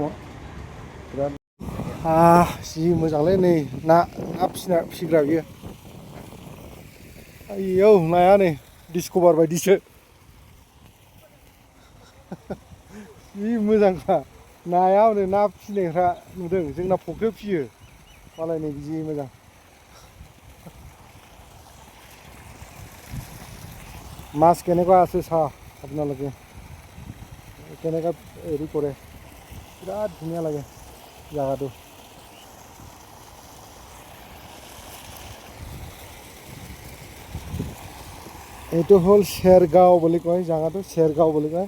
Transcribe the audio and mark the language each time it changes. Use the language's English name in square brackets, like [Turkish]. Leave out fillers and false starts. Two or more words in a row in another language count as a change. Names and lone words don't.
[Bodo] बिराद जि मोजांलै नै ना फिसिग्रा बियो। आयौ नाया नै डिस्कभार बायदिसो जि मोजांखा नाया। हनै ना फिसिनायफ्रा नुदों, जोंना फुख्रियाव फिसियो मालाय नै जि मोजां। [Assamese] মাছ কেনেকুৱা আছে চাহ আপোনালোকে, কেনেকুৱা হেৰি কৰে, বিৰাট ধুনীয়া লাগে জাগাটো। এইটো হ'ল চেৰগাঁও বুলি কয়, জাগাটো চেৰগাঁও বুলি কয়।